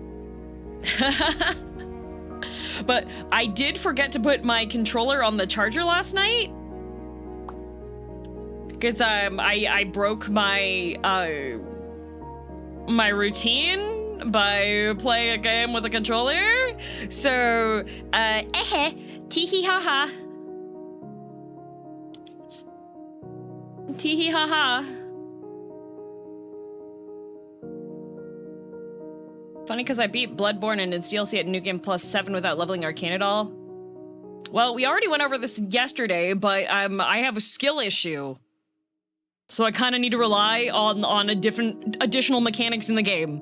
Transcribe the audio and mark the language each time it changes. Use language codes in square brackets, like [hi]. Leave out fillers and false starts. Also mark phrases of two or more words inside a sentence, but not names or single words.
[en] But I did forget to put my controller on the charger last night. Because I broke my my routine by playing a game with a controller. So tee hee ha ha. Tee hee ha ha. Funny because I beat Bloodborne and did DLC at New Game Plus 7 without leveling Arcane at all. Well, we already went over this yesterday, but I have a skill issue. So I kind of need to rely on a different additional mechanics in the game.